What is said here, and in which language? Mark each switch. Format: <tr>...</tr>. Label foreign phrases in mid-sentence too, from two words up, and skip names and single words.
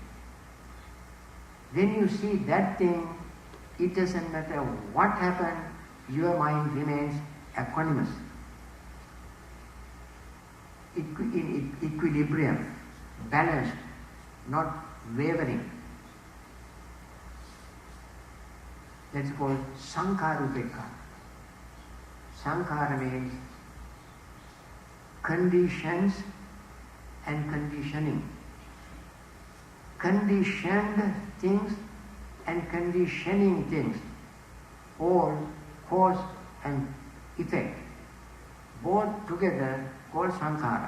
<en>When you see that thing, it doesn't matter what happened, your mind remains equanimous, in equilibrium, balanced, not wavering. That's called</en> <pi>sankhara upekka.</pi> <en>Sankhara means conditions and conditioning. Conditioned things and conditioning things, all cause and effect, both together called sankhara.</en>